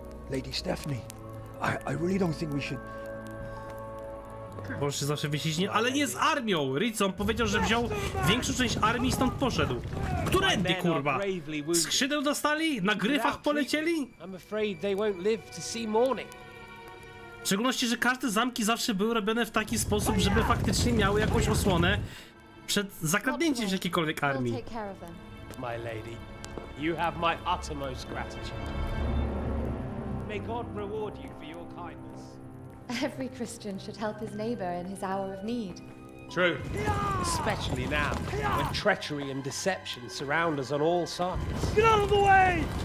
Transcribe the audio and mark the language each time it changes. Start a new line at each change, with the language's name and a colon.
English: Lady Stephanie, I really don't think we should...
Polish: Boże, zawsze wyciśnie, ale nie z armią! Rizon powiedział, że wziął większą część armii i stąd poszedł. Którędy, kurwa? Skrzydeł dostali? Na gryfach polecieli? W szczególności, że każde zamki zawsze były robione w taki sposób, żeby faktycznie miały jakąś osłonę przed zakradnięciem się jakiejkolwiek armii.
English: My lady, you have my uttermost gratitude. May God reward you for your kindness. Every Christian should help his neighbor in his hour of need. True. Especially now, when treachery and deception surround us on all sides. Get out of the way!